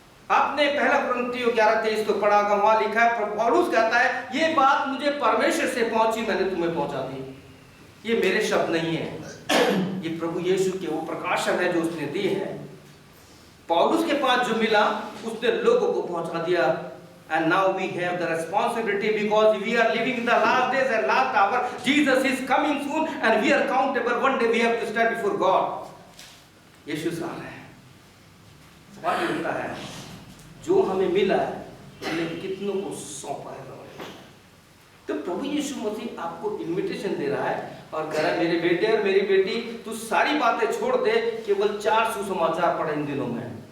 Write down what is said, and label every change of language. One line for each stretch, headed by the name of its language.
Hindi: आपने पहला कुरिन्थियों 11:23 को पढ़ा होगा, वहां लिखा है, पौलुस कहता है ये बात मुझे परमेश्वर से पहुंची, मैंने तुम्हें पहुंचा दी। ये मेरे शब्द नहीं है, ये प्रभु यीशु के वो प्रकाशन है जो उसने दिए हैं। पौलुस के पास जो मिला उसने लोगों को पहुंचा दिया।
English: And now we have the responsibility, because we are living in the last days and last hour. Jesus is coming soon and we are accountable. One day we have to stand before God.
Hindi: यीशु आ रहा है। सवाल ये होता है, जो हमें मिला है हमने कितनों को सौंपा है? तो प्रभु यीशु मसीह आपको इन्विटेशन दे रहा है और कह रहा है, मेरे बेटे और मेरी बेटी, तू सारी बातें छोड़ दे, केवल 4 सुसमाचार पढ़ इन दिनों में।